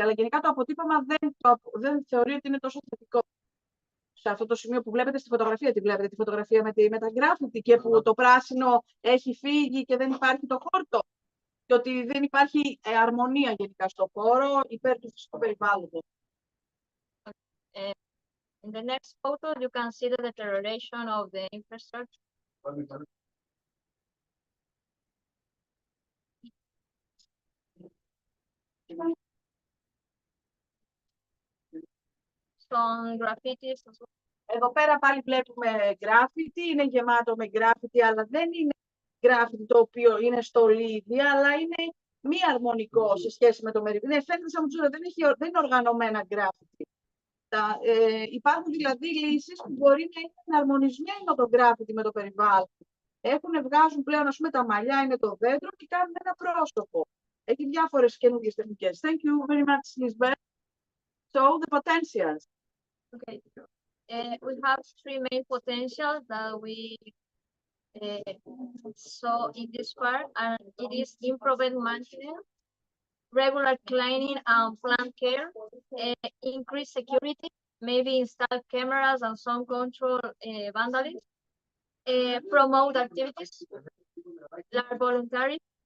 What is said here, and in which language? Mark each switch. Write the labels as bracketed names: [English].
[Greek] Αλλά γενικά το αποτύπωμα δεν θεωρεί ότι είναι τόσο θετικό. Σε αυτό το σημείο που βλέπετε στη φωτογραφία, τη βλέπετε τη φωτογραφία με τα γκράφιτι και που το πράσινο έχει φύγει και δεν υπάρχει το χόρτο. Και ότι δεν υπάρχει αρμονία γενικά στο χώρο υπέρ του φυσικού περιβάλλοντος. [English] In the next photo, you can see the deterioration of the infrastructure. Some graffitis as well. [Greek] Εδώ πέρα πάλι βλέπουμε γκράφιτι, είναι γεμάτο με γκράφιτι, αλλά δεν είναι γκράφιτι το οποίο είναι στολίδι, αλλά είναι μη αρμονικό σε σχέση με το μερίδιο. Φαίνεται σαν μουτσούρα, δεν είναι οργανωμένα γκράφιτι. Υπάρχουν δηλαδή λύσεις που μπορεί να είναι εναρμονισμένο το γκράφιτι με το περιβάλλον. Βγάζουν πλέον, ας πούμε, τα μαλλιά είναι το δέντρο και κάνουν ένα πρόσωπο. Έχει διάφορες καινούργιες τεχνικές. [English] Thank you very much, Lisbeth. So, the potentials. Okay. We have three main potentials that we saw in this part, and it is improved maintenance, regular cleaning and plant care, increased security, maybe install cameras and some control vandalism, promote activities that are voluntary,